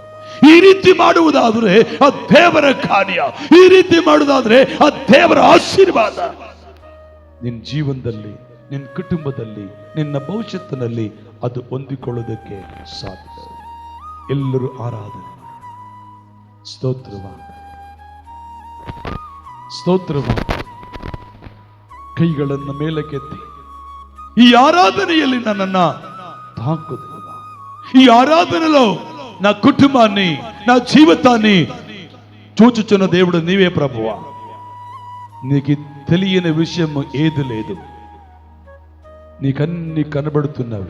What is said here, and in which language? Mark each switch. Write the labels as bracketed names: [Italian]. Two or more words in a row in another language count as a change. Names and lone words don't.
[Kannada] ಈ ರೀತಿ ಮಾಡುವುದಾದ್ರೆ ಆ ದೇವರ ಕಾರ್ಯ, ಈ ರೀತಿ ಮಾಡುವುದಾದ್ರೆ ಆ ದೇವರ ಆಶೀರ್ವಾದ ನಿನ್ನ ಜೀವನದಲ್ಲಿ, ನಿನ್ನ ಕುಟುಂಬದಲ್ಲಿ, ನಿನ್ನ ಭವಿಷ್ಯತ್ತಿನಲ್ಲಿ ಅದು ಹೊಂದಿಕೊಳ್ಳುವುದಕ್ಕೆ ಸಾಧ್ಯ. ಎಲ್ಲರೂ ಆರಾಧನೆ ಸ್ತೋತ್ರವಾಗಲಿ. ಕೈಗಳನ್ನು ಮೇಲಕ್ಕೆತ್ತಿ ಈ ಆರಾಧನೆಯಲ್ಲಿ ನನ್ನನ್ನ తాకుదేవా. [Telugu] ఈ ఆరాధనలో నా కుటుంబాన్ని, నా జీవితాన్ని చూచుచున్న దేవుడు నీవే ప్రభువా. నీకు తెలియని విషయం ఏది లేదు. నీకన్నీ కనబడుతున్నవి.